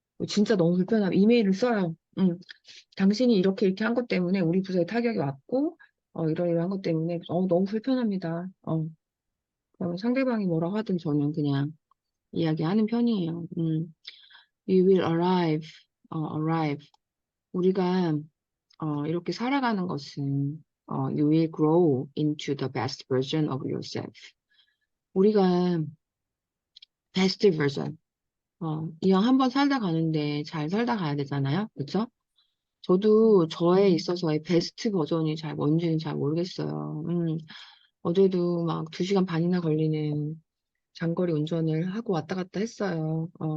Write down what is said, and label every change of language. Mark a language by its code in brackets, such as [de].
[ko] 진짜 너무 불편하면 이메일을 써요. 당신이 이렇게 한 것 때문에 우리 부서에 타격이 왔고, 이러이러한 것 때문에, 너무 불편합니다. 그러면 상대방이 뭐라고 하든 저는 그냥 이야기하는 편이에요. [en] You will arrive. [ko] 우리가, 이렇게 살아가는 것은, [en] you will grow into the best version of yourself. [ko] 우리가 [en] best version, [ko] 이왕 한번 살다 가는데 잘 살다 가야 되잖아요. 그쵸? 저도 저에 있어서의 베스트 버전이 뭔지는 잘 모르겠어요. 어제도 막 2시간 반이나 걸리는 장거리 운전을 하고 왔다 갔다 했어요.